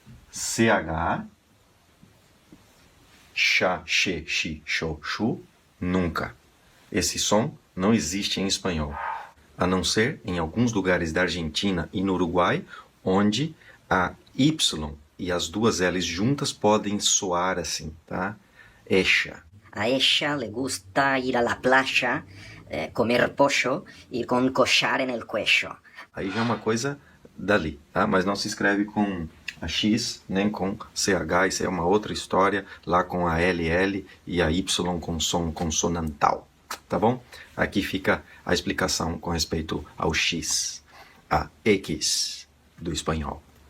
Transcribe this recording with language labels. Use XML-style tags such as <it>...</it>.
<pt>CH, chá, che, chi, cho, chu, nunca. Esse som não existe em espanhol, a não ser em alguns lugares da Argentina e no Uruguai, onde a Y e as duas L's juntas podem soar assim, tá?</pt> <es>Ella. A ella le gusta ir a la playa, comer pollo, ir con collar en el cuello.</es> <pt>Aí já é uma coisa dali, tá? Mas não se escreve com a X, nem com CH, isso é uma outra história, lá com a LL e a Y com som consonantal, tá bom? Aqui fica a explicação com respeito ao X, a X do espanhol.</pt>